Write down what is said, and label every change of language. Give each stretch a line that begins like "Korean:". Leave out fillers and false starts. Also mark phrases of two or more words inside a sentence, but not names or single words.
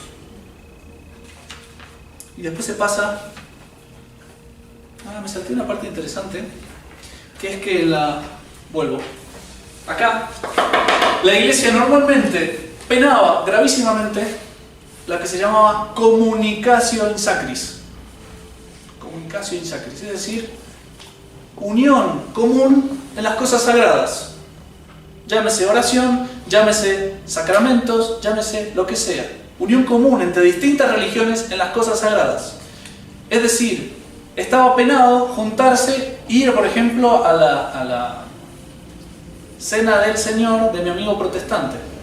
Spanish: Y después se pasa... me salté una parte interesante, que es que vuelvo. Acá, la Iglesia normalmente penaba gravísimamente la que se llamaba
Latin: comunicatio in sacris. Comunicatio in sacris,
Spanish: es decir, unión común en las cosas sagradas. Llámese oración, llámese sacramentos, llámese lo que sea. Unión común entre distintas religiones en las cosas sagradas. Es decir, estaba penado juntarse, ir por ejemplo a la cena del Señor de mi amigo protestante.